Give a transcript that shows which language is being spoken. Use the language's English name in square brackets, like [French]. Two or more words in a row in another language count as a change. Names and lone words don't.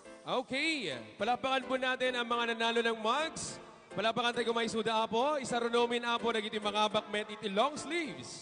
[Filipino] Okay, palapakan po natin ang mga nanalo ng mugs. [Iloko] Palapakan tayo kumay suda apo, isa runomin apo, nagiti mga bakmet iti [English] long sleeves.